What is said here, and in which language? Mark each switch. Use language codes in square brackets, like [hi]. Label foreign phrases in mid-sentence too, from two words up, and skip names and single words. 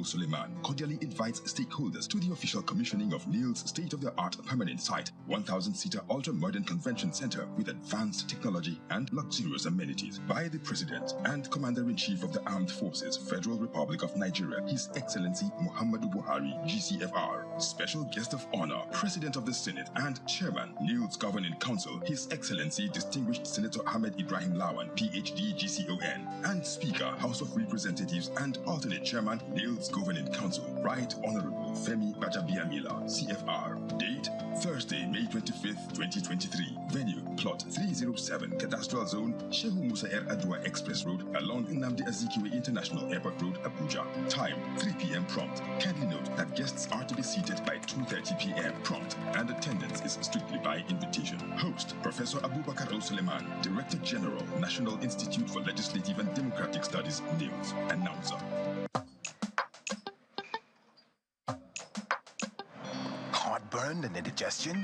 [en] Suleiman, cordially invites stakeholders to the official commissioning of NILS' state-of-the-art permanent site, 1,000-seater ultra-modern convention center with advanced technology and luxurious amenities by the President and Commander-in-Chief of the Armed Forces, Federal Republic of Nigeria, His Excellency Muhammadu Buhari, GCFR. Special guest of honor, President of the Senate and Chairman, NILS Governing Council, His Excellency Distinguished Senator Ahmed Ibrahim Lawan, PhD, GCON, and Speaker, House of Representatives and alternate Chairman, NILS Governing Council, Right Honorable Femi Bajabiamila, CFR. Date, Thursday, May 25th, 2023. Venue, Plot 307, Cadastral Zone, Shehu Musa Air Adwa Express Road, along Nnamdi Azikiwe International Airport Road, Abuja. Time, 3 p.m. prompt. Kindly note that guests are to be seated by 2:30 p.m. prompt, and attendance is strictly by invitation. Host, Professor Abubakar O. Suleiman, Director General, National Institute for Legislative and Democratic Studies, NILS. Announcer. Heartburn and indigestion?